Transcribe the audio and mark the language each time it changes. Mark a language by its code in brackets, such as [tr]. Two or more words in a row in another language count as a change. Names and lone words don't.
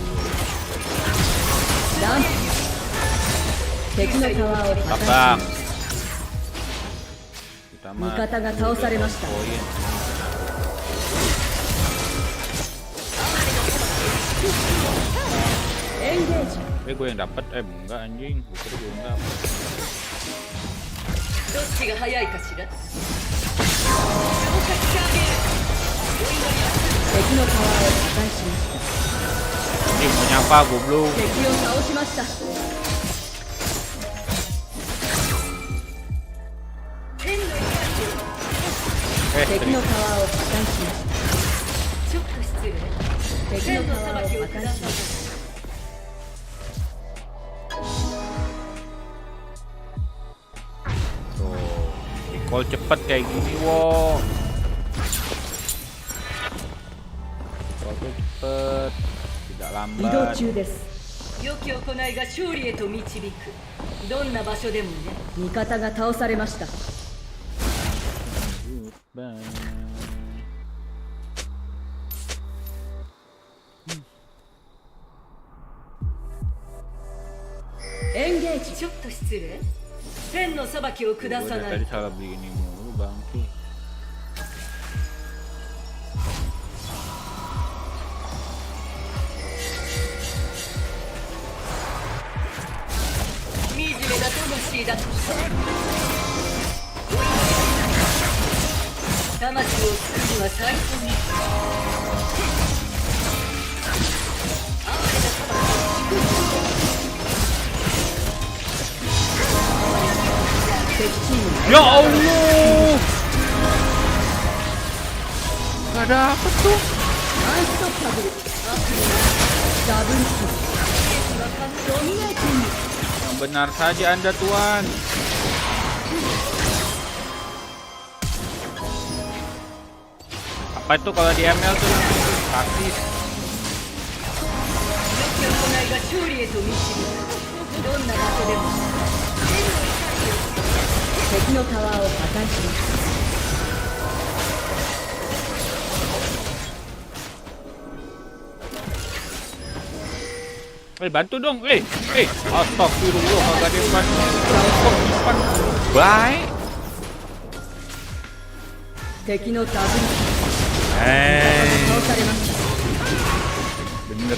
[ja] ランプ。敵のタワーを破壊し [id] bang. [ja] ます。 [id] Kita [ja] 味 [id] mah [ja] 方が倒されました。 [id] poin. [ja] エンゲージ。 [id] Gue yang dapat, enggak anjing. Gue kira gue yang dapat. [ja] どっちが早いかしら。浄化してあげる。敵のタワーを破壊しました。 [id] Anjing mau nyapa goblok. [ja] 敵を倒しました。天の怒り敵のタワーを破壊しましちょっと失礼。た。敵天ののタワー裁きをを破壊しま下さい。した。 [id] Tuh, recall cepet kayak gini, wo. Recall tuh cepet, tidak [ja] 移動 [id] lambat. [ja] 中です。良き行いが勝利へと導く。どんな場所でもね。味方が倒されました。 [id] Bye. [ja] Engage. ちょっと失礼。天の裁きを下さ [id] Gua [ja] な [id] dari [ja] い [id] tadi salah beli ini mulu bangke. [ja] 惨めな魂だ。魂を救うには最高に。 [ar] Ya Allah. [id] Gak dapet tuh. [ja] ナイストッパブル。ダブルキル。ドミネーティング。 [id] Yang benar saja Anda tuan. Apa itu kalau di ML tuh praktis? [ja] 良き行いが勝利へと導く。どんな場所でも。敵のタワーを破壊します。 [id] Bantu dong, astagfirullah kagak depan. Depan. Baik. [ja] 敵のダブルキル。倒されました。 [id] Bener.